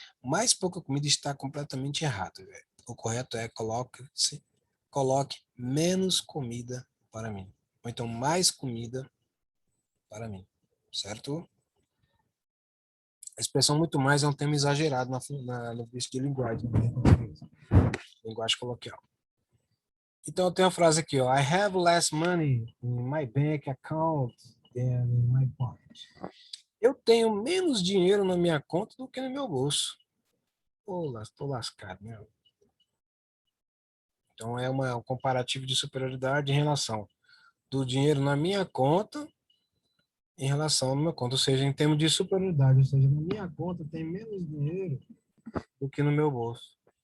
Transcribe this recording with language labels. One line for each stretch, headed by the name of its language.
Portuguese: Mais pouca comida está completamente errado, velho. O correto é coloque menos comida para mim. Ou então mais comida para mim, certo? A expressão muito mais é um termo exagerado no visto de linguagem, né? Linguagem coloquial. Então, eu tenho a frase aqui, ó.
English: I have less money in my bank account than in my pocket.
Portuguese: Eu tenho menos dinheiro na minha conta do que no meu bolso. Tô lascado, né? Então, é um comparativo de superioridade em relação do dinheiro na minha conta em relação à minha conta. Ou seja, em termos de superioridade. Ou seja, na minha conta tem menos dinheiro do que no meu bolso.